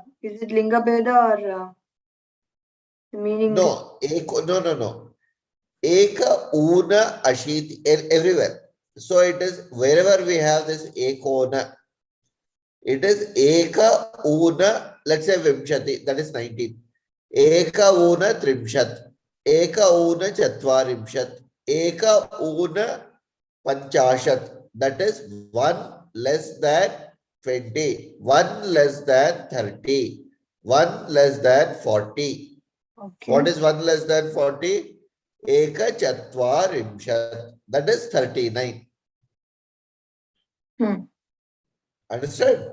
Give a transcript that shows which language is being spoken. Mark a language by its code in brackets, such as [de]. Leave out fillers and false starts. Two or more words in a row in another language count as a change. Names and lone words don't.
[en] Is it [sa] linga beda [en] or the meaning? No, no. [sa] Eka, una, ashiti, [en] everywhere. So it is wherever we have this ekona, it is [sa] eka, una, [en] let's say vimshati, that is 19. [sa] Eka, una, trimshat. Eka, una, chatvarimshat. Eka, una, panchashat. [en] That is 1 less than 20, 1 less than 30, 1 less than 40. Okay. What is 1 less than 40? [sa] Eka chatvarimshat. [en] That is 39. Understand?